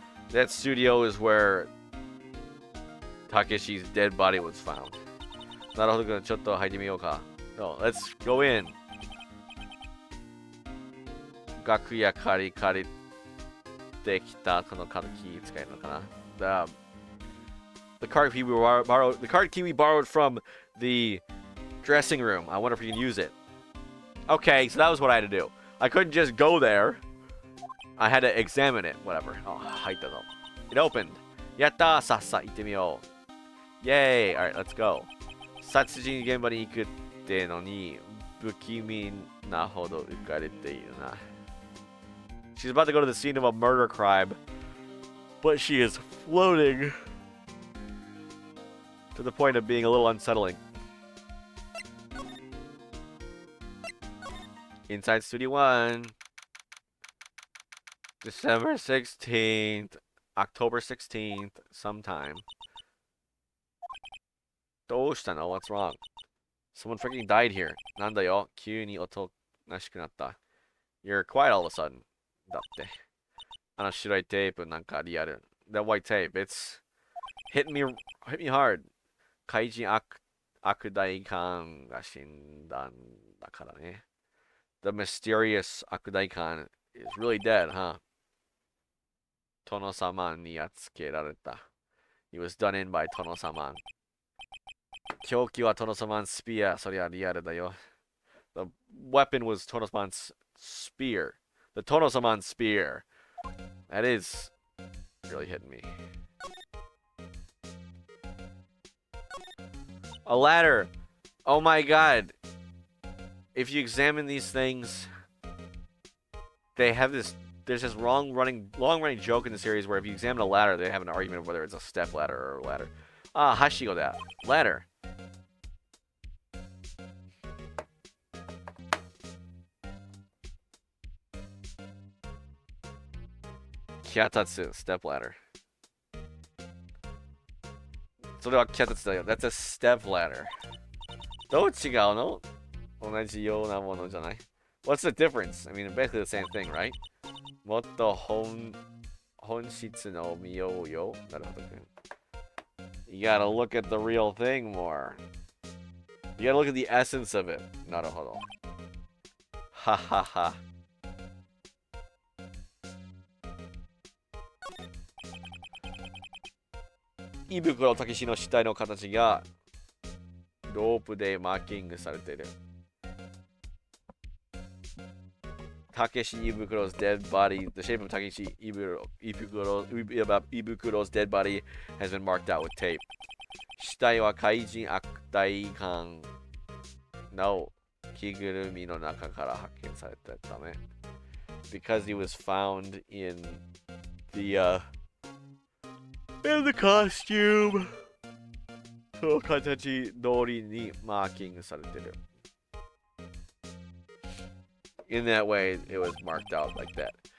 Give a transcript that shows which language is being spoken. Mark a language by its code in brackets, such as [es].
[en] That studio is where Takeshi's dead body was found. [ja] なるほど、ちょっと入ってみようか. [en] No, let's go in. [ja] 楽屋借りてきたこのカードキー使えるのかな? [en] The card key we borrowed from the dressing room. I wonder if we can use it. Okay, so that was what I had to do. I couldn't just go there. I had to examine it. Whatever. Oh, [ja] 入ったぞ. [en] It opened. [ja] やったー、さっさ行ってみよう. [en] Yay! Alright, let's go. [ja] 殺人現場に行くってのに不気味なほど浮かれているな. [en] She's about to go to the scene of a murder crime, but she is floating to the point of being a little unsettling. Inside Studio 1. December 16th. October 16th. Sometime. [ja] どうしたの? [en] What's wrong? Someone freaking died here. [ja] なんだよ? 急におとなしくなった. [en] You're quiet all of a sudden. [ja] だって。あの白いテープなんかリアル. [en] That white tape, it's hit me hard. [ja] 怪人悪大官が死んだんだからね. [en] The mysterious 悪大官 is really dead, huh? [ja] 殿様にやっつけられた. [en] He was done in by 殿様. [ja] 凶器はトノサマンスピア。そりゃリアルだよ。 [en] The weapon was Tonosaman's spear. The Tonosaman spear. That is really hitting me. A ladder. Oh my god. If you examine these things, they have this. There's this long running joke in the series where if you examine a ladder, they have an argument of whether it's a step ladder or a ladder. Ah, Hashigo da. Ladder. Kyatatsu, step ladder. [ja] それは kyatatsu だよ. [en] That's a step ladder. [ja] どう違うの? 同じようなものじゃない? [en] What's the difference? I mean, basically the same thing, right? [ja] もっと本質の見ようよ。なるほどね。 [en] You gotta look at the real thing more. You gotta look at the essence of it. [ja] なるほど。ははは。胃袋たけしの死体の形がロープでマーキングされている。 [en] Takeshi Ibukuro's dead body, the shape of Takeshi Ibukuro's dead body has been marked out with tape. [ja] 死体は怪人悪態館の着ぐるみの中から発見されたため [en] because he was found in the costume [ja] その形通りにマーキングされてる [en] In that way, it was marked out like that.